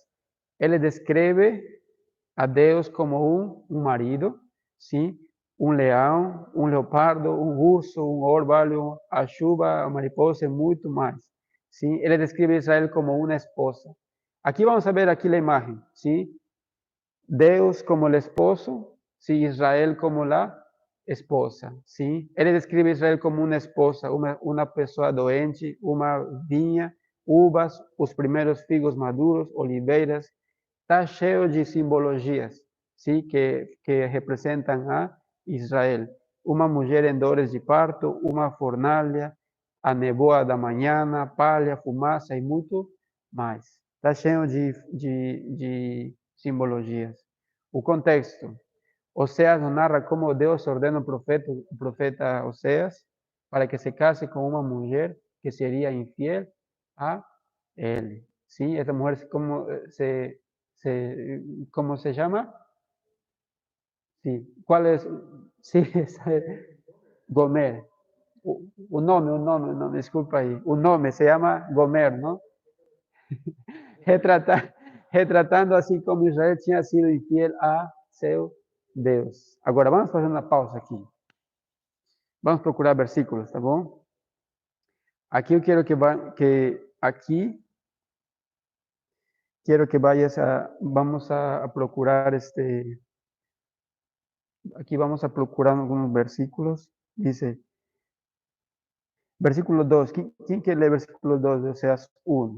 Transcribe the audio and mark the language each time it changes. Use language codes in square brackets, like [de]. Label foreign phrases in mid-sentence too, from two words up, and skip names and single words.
[pt] Ele descreve a Deus como um marido, sim? Um leão, um leopardo, um urso, um orvalho, a chuva, a mariposa e muito mais. Sim? Ele descreve Israel como uma esposa. Aqui vamos a ver aqui a imagem, sim? [es] Deus como el esposo, sí, Israel como la esposa, ¿sí? [pt] Ele descreve Israel como uma esposa, uma pessoa doente, uma vinha, uvas, os primeiros figos maduros, oliveiras. Está cheio de simbologias, ¿sí? Que representam a Israel. Uma mulher em dores de parto, uma fornalha, a nevoa da manhã, palha, fumaça e muito mais. Está cheio de simbologias. O contexto. Oséias nos narra como Deus ordena o profeta Oséias para que se case com uma mulher que seria infiel a ele. [es] ¿Sí? Esta mujer, ¿cómo se llama? Sí. ¿Cuál es? Sí, Gomer. Un nombre, disculpa ahí. Un nombre, se llama Gomer, ¿no? [pt] Retratando assim como Israel tinha sido infiel a seu Deus. Agora, vamos fazer uma pausa aqui. Vamos procurar versículos, tá bom? Aqui eu quero que [es] vayas vamos a procurar aquí vamos a procurar algunos versículos. Dice, versículo 2. ¿Quién quiere leer versículo 2 de Oseas 1?